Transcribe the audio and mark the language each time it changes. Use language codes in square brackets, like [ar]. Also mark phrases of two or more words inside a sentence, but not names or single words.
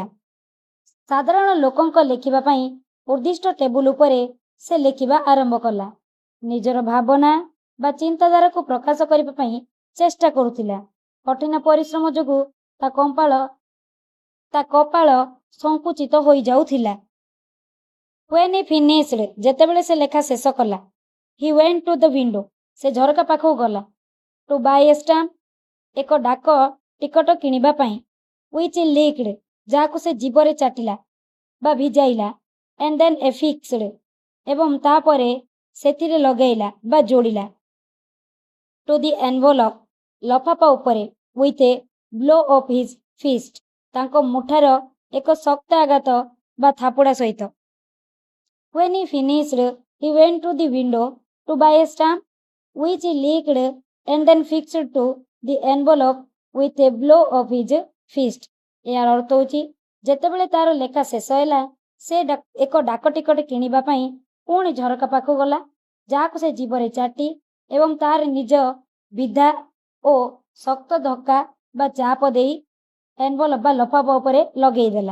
[or] ସାଧାରଣ ଲୋକଙ୍କ ଲେଖିବା ପାଇଁ ଉଦ୍ଦିଷ୍ଟ ଟେବୁଲ ଉପରେ ସେ ଲେଖିବା ଆରମ୍ଭ କଲା। ନିଜର ଭାବନା ବା ଚିନ୍ତାଧାରାକୁ ପ୍ରକାଶ କରିବା ପାଇଁ ଚେଷ୍ଟା କରୁଥିଲା। କଠିନ ପରିଶ୍ରମ ଯୋଗୁଁ ତା କପାଳ ସଂକୁଚିତ ହୋଇଯାଉଥିଲା। [en] When he finished, [or] ଯେତେବେଳେ ସେ ଲେଖା ଶେଷ କଲା, [en] he went to the window, [or] ସେ ଝରକା ପାଖକୁ ଗଲା। [en] To buy a stamp, [or] ଏକ ଡାକ ଟିକଟ କିଣିବା ପାଇଁ। [en] which he licked, [or] ଯାହାକୁ ସେ ଜିଭରେ ଚାଟିଲା ବା ଭିଜାଇଲା। [en] and then affixed, [or] ଏବଂ ତାପରେ ସେଥିରେ ଲଗାଇଲା ବା ଯୋଡ଼ିଲା। [en] to the envelope, [or] ଲଫାଫା ଉପରେ। [en] with a blow of his fist, [or] ତାଙ୍କ ମୁଠାର ଏକ ଶକ୍ତ ଆଘାତ ବା ଥାପୁଡ଼ା ସହିତ। [en] When he finished, he went to the window to buy a stamp, which he licked and then fixed to the envelope with a blow of his fist। [or] ଏହାର ଅର୍ଥ ହେଉଛି, ଯେତେବେଳେ ତାର ଲେଖା ଶେଷ ହେଲା, ସେ ଏକ ଡାକ ଟିକଟ କିଣିବା ପାଇଁ ପୁଣି ଝରକା ପାଖକୁ ଗଲା, ଯାହାକୁ ସେ ଜିଭରେ ଚାଟି ଏବଂ ତାର ନିଜ ବିଧା ଓ ଶକ୍ତ ଧକ୍କା ବା ଚାପ ଦେଇ ଏନଭଲପ ବା ଲଫାଫା ଉପରେ ଲଗେଇଦେଲା।